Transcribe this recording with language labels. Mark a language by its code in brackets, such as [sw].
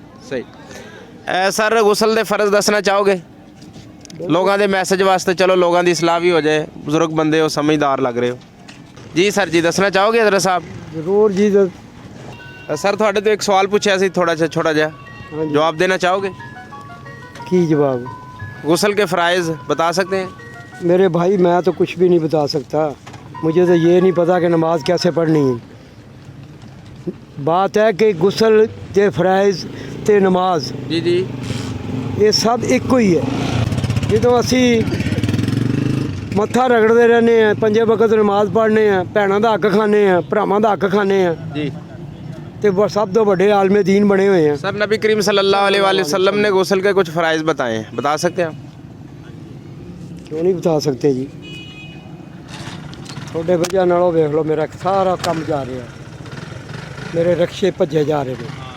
[pa] ਸਹੀ। ਸਰ ਗੁਸਲ ਦੇ ਫਰਜ਼ ਦੱਸਣਾ ਚਾਹੋਗੇ ਲੋਕਾਂ ਦੇ ਮੈਸੇਜ ਵਾਸਤੇ? ਚਲੋ ਲੋਕਾਂ ਦੀ ਇਸਲਾਹ ਵੀ ਹੋ ਜਾਏ, ਬਜ਼ੁਰਗ ਬੰਦੇ ਹੋ, ਸਮਝਦਾਰ ਲੱਗ ਰਹੇ ਹੋ ਜੀ। ਸਰ ਜੀ ਦੱਸਣਾ ਚਾਹੋਗੇ ਹਜ਼ਰਤ ਸਾਹਿਬ? ਜ਼ਰੂਰ ਜੀ। ਸਰ ਤੁਹਾਡੇ ਤੋਂ ਇੱਕ ਸਵਾਲ ਪੁੱਛਿਆ ਸੀ, ਥੋੜਾ ਜਿਹਾ ਛੋਟਾ ਜਿਹਾ, ਹਾਂਜੀ। [hi] ਜਵਾਬ देना चाहोगे? [pa] ਕੀ ਜਵਾਬ? [hi] गुस्ल के फ़राइज़ बता सकते हैं? मेरे भाई मैं तो कुछ भी नहीं बता सकता, मुझे तो ये नहीं पता कि नमाज कैसे पढ़नी है। [pa] बात है कि गुस्ल ते फ़राइज़ ते नमाज जी जी, [hi] ये सब [pa] ਇੱਕੋ ਹੀ ਹੈ। ਜਦੋਂ ਅਸੀਂ ਮੱਥਾ ਰਗੜਦੇ ਰਹਿੰਦੇ ਆ, 5 ਵਕਤ ਨਮਾਜ਼ ਪੜ੍ਹਨੇ ਆ, ਭੈਣਾਂ ਦਾ ਹੱਕ ਖਾਂਦੇ ਆ, ਭਰਾਵਾਂ ਦਾ ਹੱਕ ਖਾਂਦੇ ਆ, जी। ਤੇ ਸਭ ਤੋਂ ਵੱਡੇ ਆਲਮੇ ਦੀਨ ਬਣੇ ਹੋਏ ਆ। [hi] सर नबी करीम सल्लल्लाहु अलैहि वसल्लम ने गुस्ल के कुछ फ़राइज़ बताए हैं, बता सकते हैं आप? [pa] ਕਿਉਂ ਨਹੀਂ ਬਤਾ ਸਕਦੇ ਜੀ? ਤੁਹਾਡੇ ਵਜ੍ਹਾ ਨਾਲੋਂ ਵੇਖ ਲਓ ਮੇਰਾ ਸਾਰਾ ਕੰਮ ਜਾ ਰਿਹਾ, ਮੇਰੇ ਰਕਸ਼ੇ ਭੱਜੇ ਜਾ ਰਹੇ ਨੇ।